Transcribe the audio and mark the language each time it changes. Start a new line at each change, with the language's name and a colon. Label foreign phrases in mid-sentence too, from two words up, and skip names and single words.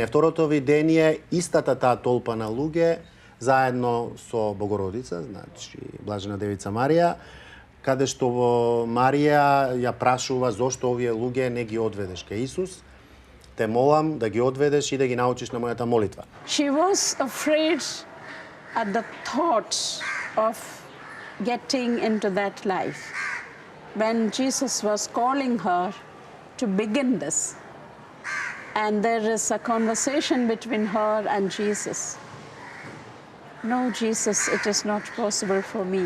Macedonian: Второто видение, истата таа толпа на луѓе, заедно со Богородица, значи Блажена Девица Марија, каде што Марија ја прашува зошто овие луѓе не ги одведеш кај Исус. Те молам да ги одведеш и да ги научиш на мојата молитва.
English: She was afraid at the thought of getting into that life. When Jesus was calling her to begin this, and there is a conversation between her and Jesus. No, Jesus, it is not possible for me.